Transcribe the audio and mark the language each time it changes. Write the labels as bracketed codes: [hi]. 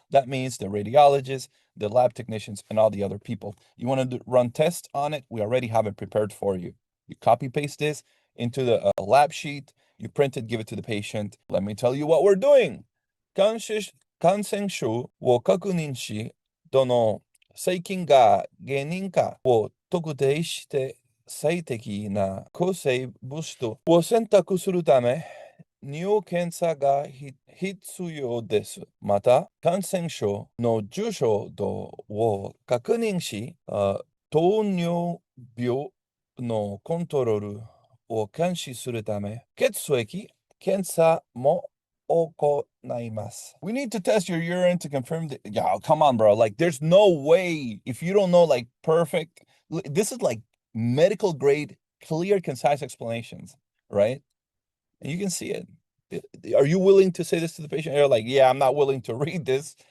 [en] That means the radiologists, the lab technicians, and all the other people. You want to run tests on it, we already have it prepared for you. You copy paste this into the lab sheet, you print it, give it to the patient. Let me tell you what we're doing. [ja] 感染症を確認し、どの細菌が原因かを特定して最適な抗生物質を選択するため、尿検査が必要です。また、感染症の重症度を確認し、糖尿病のコントロールを監視するため、血液検査も行います。 [en] We need to test your urine to confirm that. Yeah, come on, bro. Like, there's no way if you don't know, like, perfect. This is like medical grade, clear, concise explanations, right? And you can see it. Are you willing to say this to the patient? You're like, yeah, I'm not willing to read this.